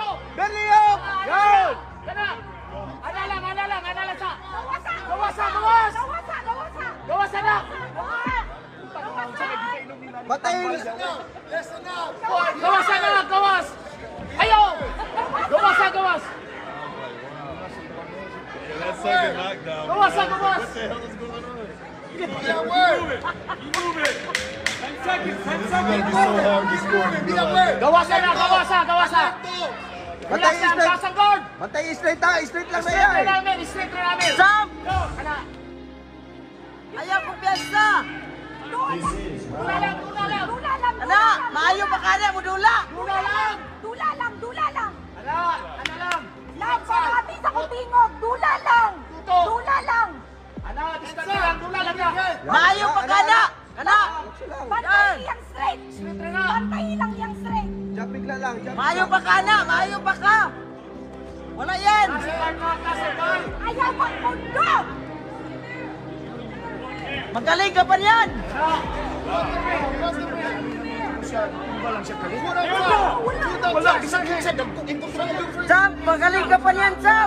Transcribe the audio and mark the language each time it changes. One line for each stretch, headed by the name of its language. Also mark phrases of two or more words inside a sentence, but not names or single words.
Cebuano: Ber, Liok! Yan! Kana! Ana lang sa! Gawas! Gawas na! Batayin! Gawas na! Gawas! Ayaw! Gawas!
English: That's second knockdown.
Cebuano: Gawas!
English: What the hell is going on? Yeah, word! This is going to be so hard to score.
Cebuano: Gawas na! Relax Bantay na!
English: straight!
Cebuano: Taas ang guard! Bantay straight ha! Straight lang na
English: Straight
Cebuano: yan!
Filipino: na namin! Straight na namin!
Cebuano: Sam! Ana! Ayaw ko piyansa! Dula lang! Ana, maayo pa ka na mo dula! Dula lang! Ana! Ana lang! Ana! Diskarte lang! Dula lang na! Maayo pa ka na! Kana! Straight na na! Jump bigla lang! Jump Maayo pa ka na! Maayo pa ka! Wala yan! Taas ang guard! Taas ang guard!
Filipino: Magaling ka pa niyan! Sam, magaling ka pa niyan, Sam!